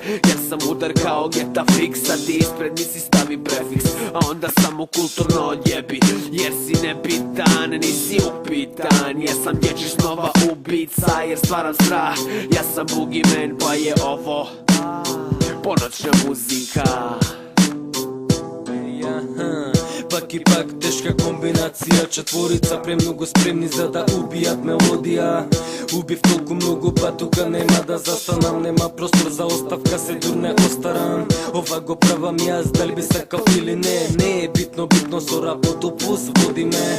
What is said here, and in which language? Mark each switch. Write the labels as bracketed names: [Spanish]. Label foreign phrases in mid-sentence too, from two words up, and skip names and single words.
[Serbian] Jer sam udar kao Geta Fix, a ti ispred mi si stavi prefiks. A onda samo kulturno odjebi, jer si nebitan, nisi upitan. Jesam dječji snova ubica, jer stvaram strah. Ja sam boogeyman pa je ovo ponoćna muzika. [Macedonian] Пак и пак тежка комбинација, четворица премногу спремни за да убијат мелодија. Убив толку многу, па тука нема да застанам, нема простор за оставка, се дурне остарам. Ова го правам јас, дали би сакал или не, не е битно, битно со работу пус води ме.